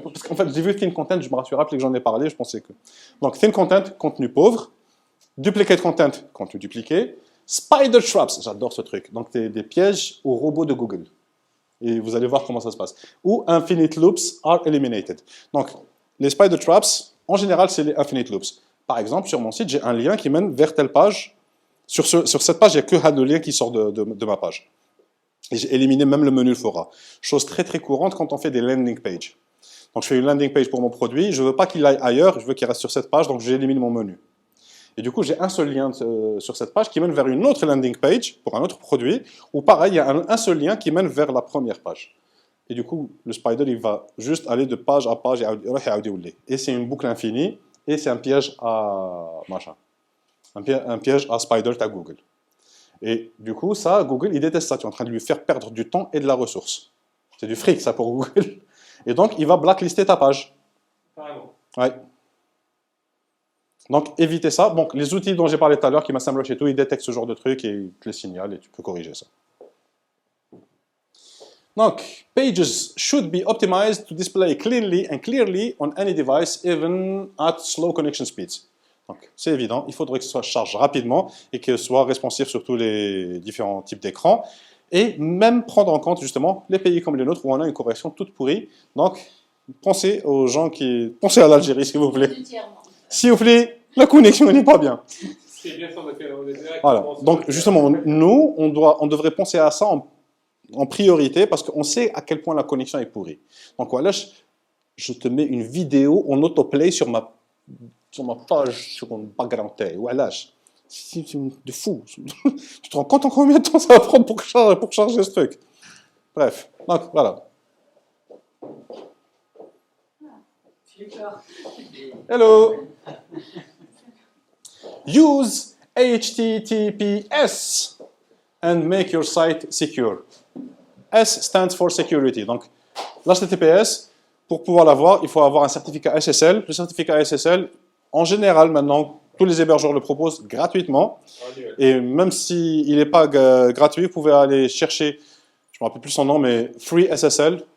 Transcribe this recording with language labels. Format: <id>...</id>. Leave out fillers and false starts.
<fr>Parce qu'en fait, j'ai vu thin content, je me suis rappelé que j'en ai parlé, je pensais que. Donc, thin content, contenu pauvre. Duplicate content, contenu dupliqué. Spider traps, j'adore ce truc. Donc, des pièges aux robots de Google. Et vous allez voir comment ça se passe.</fr> <en>Ou infinite loops are eliminated.</en> <fr>Donc, les spider traps, en général, c'est les infinite loops. Par exemple, sur mon site, j'ai un lien qui mène vers telle page. Sur cette page, il n'y a que le lien qui sort de ma page. Et j'ai éliminé même le menu Fora. Chose très très courante quand on fait des landing pages. Donc, je fais une landing page pour mon produit. Je ne veux pas qu'il aille ailleurs, je veux qu'il reste sur cette page, donc j'élimine mon menu. Et du coup, j'ai un seul lien sur cette page qui mène vers une autre landing page pour un autre produit, ou pareil, il y a un seul lien qui mène vers la première page. Et du coup, le spider, il va juste aller de page à page, et c'est une boucle infinie, et c'est un piège à machin. Un piège à spider à Google. Et du coup, ça, Google, il déteste ça. Tu es en train de lui faire perdre du temps et de la ressource. C'est du fric, ça, pour Google. Et donc, il va blacklister ta page. Carrément. Ouais. Donc, évitez ça. Donc, les outils dont j'ai parlé tout à l'heure, qui m'a semblé chez tout, ils détectent ce genre de truc et ils te les signalent et tu peux corriger ça.</fr> <en>Donc, pages should be optimized to display cleanly and clearly on any device, even at slow connection speeds.</en> <fr>Donc, c'est évident, il faudrait que ce soit charge rapidement et que ce soit responsif sur tous les différents types d'écrans. Et même prendre en compte, justement, les pays comme les nôtres où on a une conversion toute pourrie. Donc, pensez aux gens qui... Pensez à l'Algérie, s'il vous plaît. S'il vous plaît, la connexion n'est pas bien. C'est bien sûr, on est direct. Voilà. Donc, justement, nous, on devrait penser à ça en priorité parce qu'on sait à quel point la connexion est pourrie. Donc, voilà, je te mets une vidéo en autoplay sur ma page, sur mon background. Voilà, c'est de fou. Tu te rends compte en combien de temps ça va prendre pour charger ce truc? Bref, donc voilà.</fr> <en>Hello. Use HTTPS and make your site secure. S stands for security.</en> <fr>Donc, l'HTTPS, pour pouvoir l'avoir, il faut avoir un certificat SSL. Le certificat SSL, en général, maintenant, tous les hébergeurs le proposent gratuitement. Et même s'il n'est pas gratuit, vous pouvez aller chercher, je ne me rappelle plus son nom, mais Free SSL.</fr>